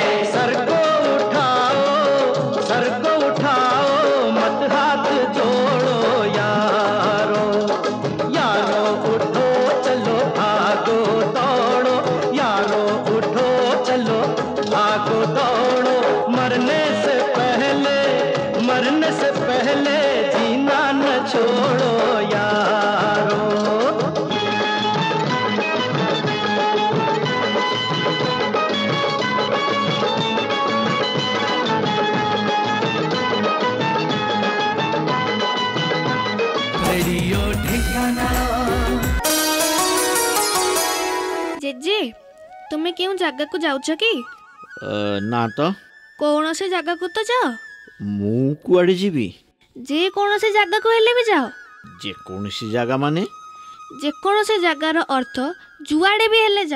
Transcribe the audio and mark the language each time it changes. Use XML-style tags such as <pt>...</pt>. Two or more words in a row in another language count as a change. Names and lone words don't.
<hi>सर को उठाओ मत हाथ जोड़ो यारो, यारो उठो चलो भागो दौड़ो, यारो उठो चलो भागो दौड़ो, मरने से पहले जीना न छोड़ो यारो। रेडियो ठिकाना।</hi> <or>ଜେଜେ ତୁମେ କେଉଁ ଜାଗାକୁ ଯାଉଛ କି? ନା ତ, କୌଣସି ଜାଗାକୁ ତ ଯାଅ। ମୁଁ କୁଆଡ଼େ ଯିବି? ଯେକୌଣସି ଜାଗାକୁ ହେଲେ ବି ଯାଅ। ଯେକୌଣସି ଜାଗା ମାନେ? ଯେକୌଣସି ଜାଗାର ଅର୍ଥ ଯୁଆଡ଼େ ବି ହେଲେ ଯାଅ।</or>